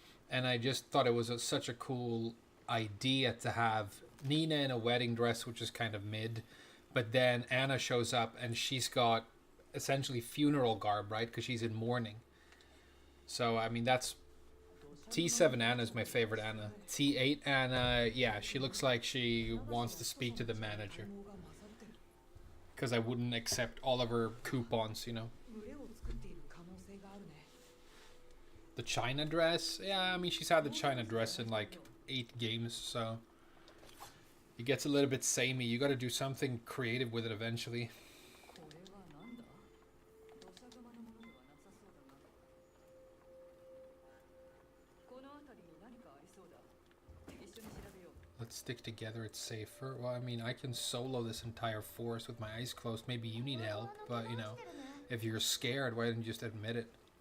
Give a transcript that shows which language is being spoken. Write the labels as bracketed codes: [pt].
[en] And I just thought it was such a cool idea to have Nina in a wedding dress, which is kind of mid, but then Anna shows up and she's got essentially funeral garb, right? Because she's in mourning. So, I mean, that's T7 Anna is my favorite Anna. T8 Anna, yeah, she looks like she wants to speak to the manager. Because I wouldn't accept all of her coupons, you know. [ja] 群れを作っている可能性があるね。 [en] The China dress? Yeah, I mean, she's had the China dress in like 8 games, so... It gets a little bit samey. You gotta do something creative with it eventually. [ja] これはなんだ？土砂熊のものではなさそうだな。この辺りに何かありそうだ。一緒に調べよう。 [en] Let's stick together, it's safer. Well, I mean, I can solo this entire forest with my eyes closed. Maybe you need help, but, you know, if you're scared, why didn't you just admit it?